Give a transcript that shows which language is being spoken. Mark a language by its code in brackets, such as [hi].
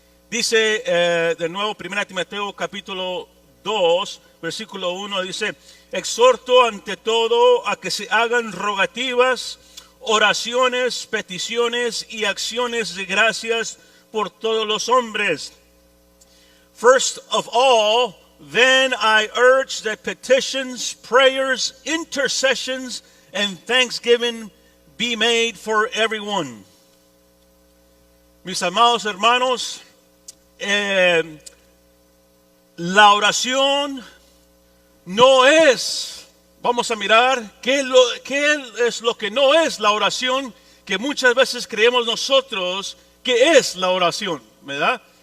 [es] Dice de nuevo 1 Timoteo capítulo 2, versículo 1, dice: exhorto ante todo a que se hagan rogativas, oraciones, peticiones y acciones de gracias por todos los hombres. [en] First of all, then I urge that petitions, prayers, intercessions, and thanksgiving be made for everyone. [es] Mis amados hermanos, la oración no es... Vamos a mirar qué es lo que no es la oración, que muchas veces creemos nosotros que es la oración, ¿verdad?